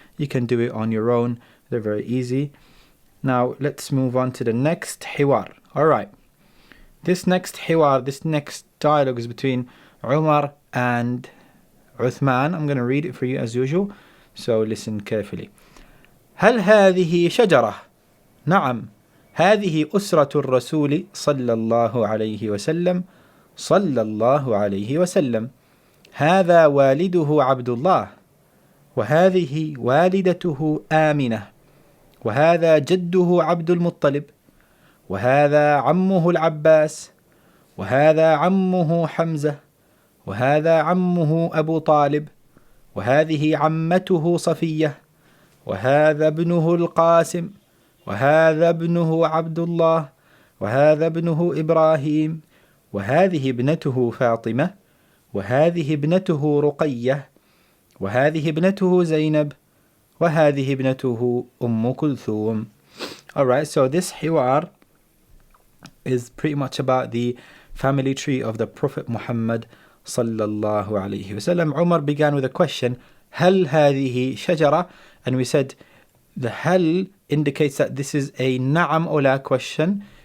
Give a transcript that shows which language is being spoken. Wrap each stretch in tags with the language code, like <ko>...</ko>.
<en>You can do it on your own. They're very easy. Now let's move on to the next hiwar. All right. This next hiwar, this next dialogue is between Umar and Uthman. I'm going to read it for you as usual. So listen carefully.</en> <ar>هل هذه شجرة؟ نعم. هذه أسرة الرسول صلى الله عليه وسلم صلى الله عليه وسلم. هذا والده عبد الله، وهذه والدته آمنة، وهذا جده عبد المطلب، وهذا عمه العباس، وهذا عمه حمزة، وهذا عمه أبو طالب، وهذه عمته صفية، وهذا ابنه القاسم، وهذا ابنه عبد الله، وهذا ابنه إبراهيم، وهذه ابنته فاطمة، وهذه ابنته رقية، وهذه ابنته زينب، وهذه ابنته أم كلثوم.</ar> <en>Alright, so this hiwar is pretty much about the family tree of the Prophet Muhammad sallallahu alayhi wasallam. Umar began with a question,</en> <ar>هل هذه شجرة?</ar> <en>And we said the hal indicates that this is a na'am or la question.</en>